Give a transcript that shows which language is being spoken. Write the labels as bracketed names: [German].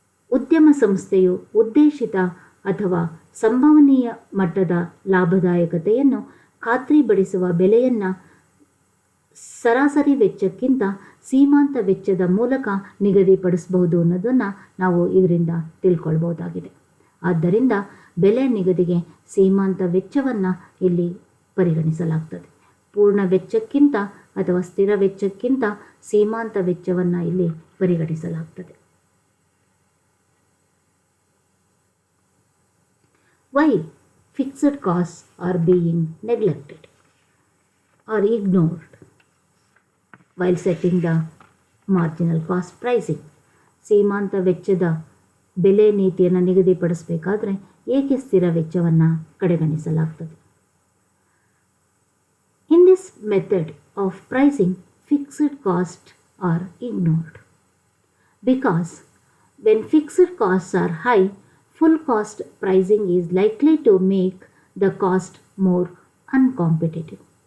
[Kannada] ಉದ್ಯಮ ಸಂಸ್ಥೆಯು ಉದ್ದೇಶಿತ ಅಥವಾ ಸಂಭವನೀಯ ಮಟ್ಟದ ಲಾಭದಾಯಕತೆಯನ್ನು ಖಾತ್ರಿಪಡಿಸುವ ಬೆಲೆಯನ್ನು ಸರಾಸರಿ ವೆಚ್ಚಕ್ಕಿಂತ ಸೀಮಾಂತ ವೆಚ್ಚದ ಮೂಲಕ ನಿಗದಿಪಡಿಸಬಹುದು ಅನ್ನೋದನ್ನು ನಾವು ಇದರಿಂದ ತಿಳ್ಕೊಳ್ಬಹುದಾಗಿದೆ. ಆದ್ದರಿಂದ ಬೆಲೆ ನಿಗದಿಗೆ ಸೀಮಾಂತ ವೆಚ್ಚವನ್ನು ಇಲ್ಲಿ ಪರಿಗಣಿಸಲಾಗ್ತದೆ. ಪೂರ್ಣ ವೆಚ್ಚಕ್ಕಿಂತ ಅಥವಾ ಸ್ಥಿರ ವೆಚ್ಚಕ್ಕಿಂತ ಸೀಮಾಂತ ವೆಚ್ಚವನ್ನು ಇಲ್ಲಿ ಪರಿಗಣಿಸಲಾಗ್ತದೆ. [English] Why fixed costs are being neglected or ignored while setting the marginal cost pricing? [Kannada] ಸೀಮಾಂತ ವೆಚ್ಚದ ಬೆಲೆ ನೀತಿಯನ್ನು ನಿಗದಿಪಡಿಸಬೇಕಾದ್ರೆ ಏಕೆ ಸ್ಥಿರ ವೆಚ್ಚವನ್ನು ಕಡೆಗಣಿಸಲಾಗ್ತದೆ? [English] In this method of pricing, fixed costs are ignored because when fixed costs are high, full cost pricing is likely to make the cost more uncompetitive.